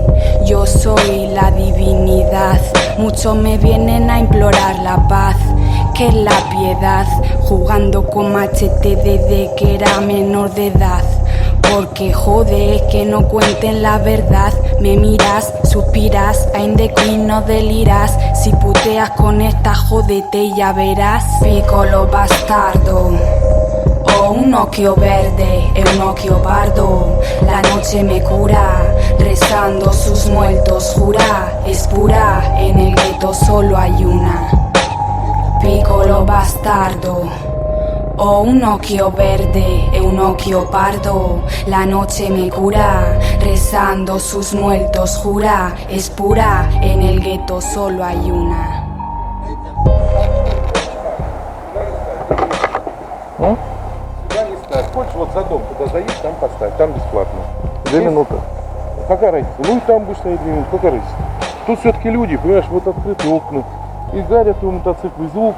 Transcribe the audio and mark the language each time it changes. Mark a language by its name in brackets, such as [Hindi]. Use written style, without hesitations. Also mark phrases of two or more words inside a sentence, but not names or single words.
[Spanish] Yo soy la divinidad. Muchos me vienen a implorar la paz. ¿Qué es la piedad? Jugando con machete desde que era menor de edad. Porque jode es que no cuenten la verdad. Me miras, suspiras, [English] I'm the queen, [Spanish] no deliras. Si puteas con esta jódete y ya verás. [Italian] Piccolo bastardo. O un occhio verde e un occhio pardo. [Spanish] La noche me cura, rezando sus muertos jura. Es pura, en el gueto solo hay una. [Italian] Piccolo bastardo. O un occhio verde e un occhio pardo. [Spanish] La noche me cura, rezando sus muertos jura. Es pura, en el gueto solo hay una. [Russian] Хочешь, вот за дом туда заедь, там поставь, там бесплатно. 2 минуты. Какая разница? Ну и там будешь стоять 2 минуты, какая разница? Тут все-таки люди, понимаешь, вот открыты окна, и гарят у мотоцикла, и звук.